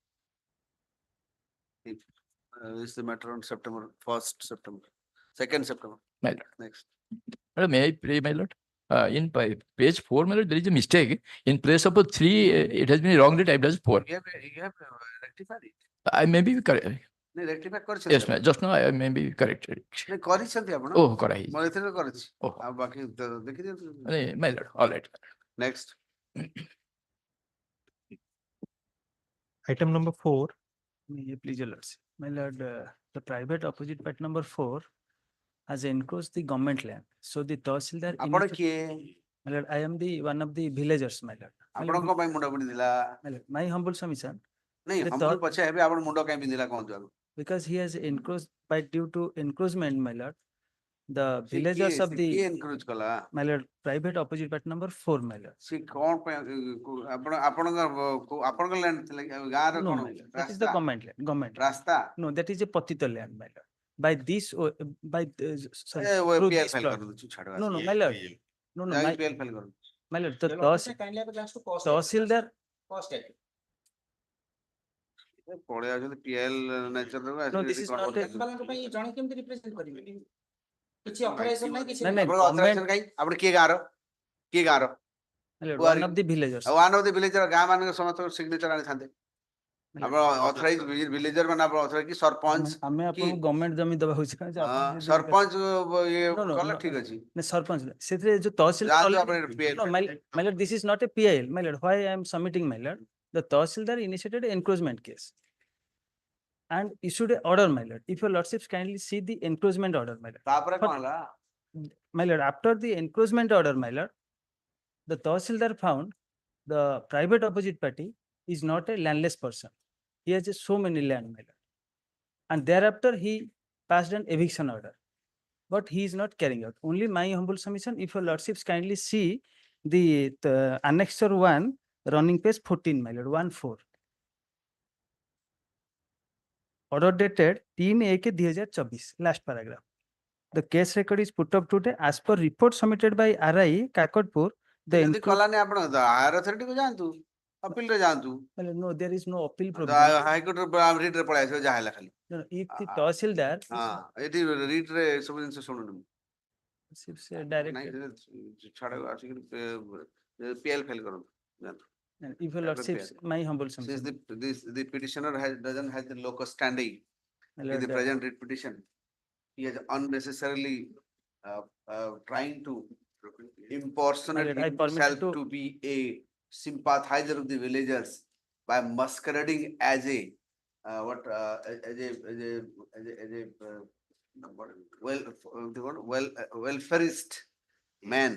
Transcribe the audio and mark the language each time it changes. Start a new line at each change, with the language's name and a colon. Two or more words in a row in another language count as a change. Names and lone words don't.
English: This is the matter on September 1st, September, 2nd September. My lord. Next. May I pray, my lord? In page 4, my lord, there is a mistake. In place of 3, it has been wrongly typed as 4. You have rectified it. I may be correct. No, rectify Yes, ma'am. Just now I may be corrected. No,
Odia: କରିଛନ୍ତି ଆପଣ?
English: Oh, correct.
Odia: ମୋର ଏଥିରେ କରିଛି।
English: Oh.
Odia: ଆଉ ବାକି ଦେଖିଦିଅନ୍ତୁ।
English: My lord, all right. Next. Item number 4. Please, your lordship. My lord, the private opposite party number 4 has encroached the government land. So the Tahsildar.
Odia: ଆପଣ କିଏ?
English: My lord, I am the one of the villagers, my lord.
Odia: ଆପଣଙ୍କ ପାଇଁ ମୁଣ୍ଡ ପିନ୍ଧିଥିଲା?
English: My lord, my humble submission,
Odia: ନାଇଁ
English: The humble thought-
Odia: ପଛେ ହେବେ ଆପଣ ମୁଣ୍ଡ କାଇଁ ପିନ୍ଧିଲା କହନ୍ତୁ ଆଗ।
English: because he has encroached by due to encroachment, my lord. The
Odia: ସେ
English: villagers
Odia: କିଏ-
English: of
Odia: ସେ
English: the,
Odia: କିଏ encourage କଲା?
English: my lord, private opposite party number 4, my lord.
Odia: ସେ କଣ ପାଇଁ ଆପଣଙ୍କ land ଥିଲା କି? ଗାଁର
English: No,
Odia: କଣ?
English: my lord, that is the
Odia: ରାସ୍ତା?
English: government land, government. land.
Odia: ରାସ୍ତା?
English: No, that is a patita land, my lord. By this, by, sorry,
Odia: ଏ
English: through PL this ଫାଇଲ plot.
Odia: କରିଦଉଛି ଛାଡ଼।
English: No, no, my lord. No, no, my, PL file
Odia: କରନ୍ତୁ।
English: my lord, the Kindly have a glance to cost. Tahsildar, Cost act.
Odia: ପଳେଇ ଆଉଛନ୍ତି
English: PL nature
Odia: ର
English: No, this is not a-
Odia: ବାଲାଙ୍କ ପାଇଁ ଜଣେ କେମିତି represent କରିବେ? କିଛି authorization ନାହିଁ କିଛି ନାଇଁ, ନାହିଁ। ନାଇଁ। ଆପଣଙ୍କ authorization କାଇଁ? ଆପଣ କିଏ ଗାଁର? କିଏ ଗାଁର?
English: my lord, Who are one you? of the villagers.
Odia: ଆଉ
English: one of the villager
Odia: ଗାଁ ମାନଙ୍କ ସମସ୍ତଙ୍କ ସିଗ୍ନେଚର ଆଣିଥାନ୍ତେ। ଆପଣ
English: authorize villager
Odia: ମାନେ ଆପଣ ଅଥରାଇଜ କି ସରପଞ୍ଚ ଆମେ କି ଆପଣଙ୍କୁ ଗଭର୍ଣ୍ଣମେଣ୍ଟ ଜମି ଦବାକୁ ଚାହୁଁଛୁ ଆପଣ ଯଦି- ସରପଞ୍ଚ ଇଏ
English: No, no,
Odia: କଲେ
English: no.
Odia: ଠିକ ଅଛି। ନା, ସରପଞ୍ଚ ନୁହେଁ। ସେଥିରେ ଯୋଉ ତହସିଲଦାର ଯାଆନ୍ତୁ
English: already-
Odia: ଆପଣ
English: PL No, my lord, this is not a PIL, my lord. Why I am submitting, my lord? The Tahsildar initiated encroachment case and issued a order, my lord. If your lordships kindly see the encroachment order, my lord.
Odia: ତାପରେ
English: But-
Odia: କଣ ହେଲା?
English: My lord, after the encroachment order, my lord, the Tahsildar found the private opposite party is not a landless person. He has so many land, my lord. And thereafter, he passed an eviction order. But he is not carrying out. Only my humble submission, if your lordships kindly see the annexure 1, running page 14, my lord, 1-4. Order dated 3/1/2024, last paragraph. The case record is put up today as per report submitted by RI Kakadpur. The
Odia: ଯଦି କଲାନି ଆପଣ
English: higher authority
Odia: କୁ ଯାଆନ୍ତୁ, ଅପିଲ ରେ ଯାଆନ୍ତୁ।
English: Well, no, there is no appeal provision. High Court writ
Odia: ରେ ପଳେଇ ଆସିବ ଯାହା ହେଲା ଖାଲି।
English: No, no, if the Tahsildar
Odia: ହଁ ଏଠି ରିଟ୍ ରେ ସବୁ ଜିନିଷ ଶୁଣୁନି।
English: receives a direct,
Odia: ନାଇଁ ଛାଡ଼ ଆସିକି
English: PL file
Odia: କରନ୍ତୁ। ଯାଆନ୍ତୁ।
English: if your lordships, my humble Since submission. the petitioner doesn't have the locus standing My in lord, the present writ petition, he is unnecessarily trying to impersonate My lord, I permit himself to- to be a sympathizer of the villagers by masquerading as a welfareist man.